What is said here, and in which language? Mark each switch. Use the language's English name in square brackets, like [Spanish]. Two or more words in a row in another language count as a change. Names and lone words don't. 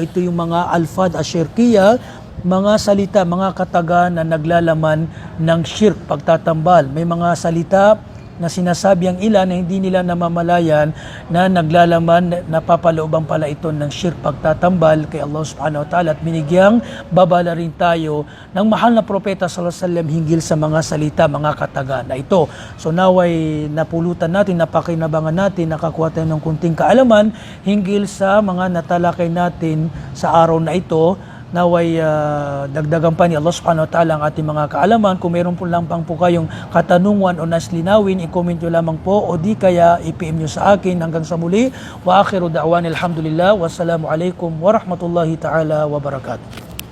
[Filipino] Ito yung mga [Arabic] الألفاظ الشركية, [Filipino] mga salita, mga kataga na naglalaman ng shirk, pagtatambal. May mga salita na sinasabi ang ilan na hindi nila namamalayan na naglalaman, napapalooban pala ito ng shirk, pagtatambal kay Allah [Arabic] سبحانه وتعالى, [Filipino] at binigyang babala rin tayo ng mahal na propeta [Arabic] صلى الله عليه وسلم [Filipino] hinggil sa mga salita, mga kataga na ito. So naway napulutan natin, napakinabangan natin, nakakuha tayo ng kunting kaalaman hinggil sa mga natalakay natin sa araw na ito. Naway dagdagan pa ni Allah [Arabic] سبحانه وتعالى [Filipino] ang ating mga kaalaman. Kung meron po lang pang po kayong katanungan o naslinawin, i-comment nyo lamang po o di kaya i-PM nyo sa akin. Hanggang sa muli, [Arabic] وآخر دعوانا الحمد لله، والسلام عليكم ورحمة الله تعالى وبركاته.